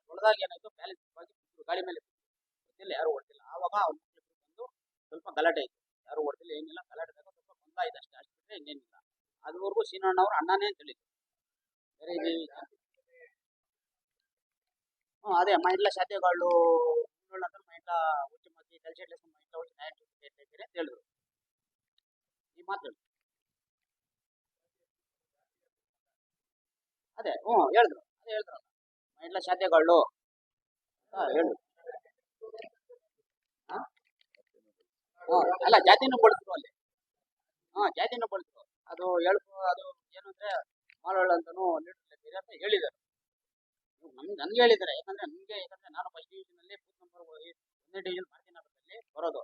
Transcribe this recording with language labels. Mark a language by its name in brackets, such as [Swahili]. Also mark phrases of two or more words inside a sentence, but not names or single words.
[Kannada] ಹೊಡೆದಾಗ ಏನಾಯ್ತು ಬ್ಯಾಲೆನ್ಸ್ ಆಗಿ ಗಾಡಿ ಮೇಲೆ ಗೊತ್ತಿಲ್ಲ, ಯಾರು ಹೊಡೆದಿಲ್ಲ. ಆವಾಗ ಅವ್ರ ಬಂದು ಸ್ವಲ್ಪ ಗಲಾಟೆ ಆಯ್ತು. ಯಾರು ಹೊಡೆದಿಲ್ಲ ಏನಿಲ್ಲ, ಗಲಾಟೆದಾಗ ಸ್ವಲ್ಪ ಬಂದ ಆಯ್ತು ಅಷ್ಟೇ, ಅಷ್ಟು ಬಿಟ್ಟರೆ ಇನ್ನೇನಿಲ್ಲ. ಅದುವರೆಗೂ ಸೀನಣ್ಣವ್ರು ಅಣ್ಣನೇ ಅಂತ ಹೇಳಿದ್ರು. ಬೇರೆ ಅದೇ [Telugu] మా ఇంట్లో శాతగాళ్ళు ఉన్నోళ్ళందరూ మా ఇంట్లో వచ్చి మాకు కలిసి వేసుకుని మా ఇంట్లో వచ్చి న్యాయం చేసి [Kannada] ಅಂತ ಹೇಳಿದ್ರು. ಈ ಮಾತು ಅದೇ ಹೇಳಿದ್ರು, ಅದೇ ಹೇಳಿದ್ರಲ್ಲ [Telugu] మా ఇంట్లో శాతగాళ్ళు [Kannada] ಹೇಳಿದ್ರು. ಅಲ್ಲ ಜಾತಿನೂ ಬಳಸಿದ್ರು ಅಲ್ಲಿ, ಜಾತಿನೂ ಬಳಸಿದ್ರು. ಅದು ಅದು ಏನು ಅಂದ್ರೆ ಮಾಲೋಳ ಅಂತಾನು ಲೀಡರ್ ಅಂತ ಹೇಳಿದ್ದಾರೆ. ನನ್ಗೆ ಹೇಳಿದ್ದಾರೆ. ಯಾಕಂದ್ರೆ ನಾನು ಫಸ್ಟ್ ಡಿವಿಷನ್ ಅಲ್ಲಿ ಬೂತ್ ನಂಬರ್ 1ನೇ ಡಿವಿಷನ್ ಮಾರ್ತಿನಗರದಲ್ಲಿ ಬರೋದು.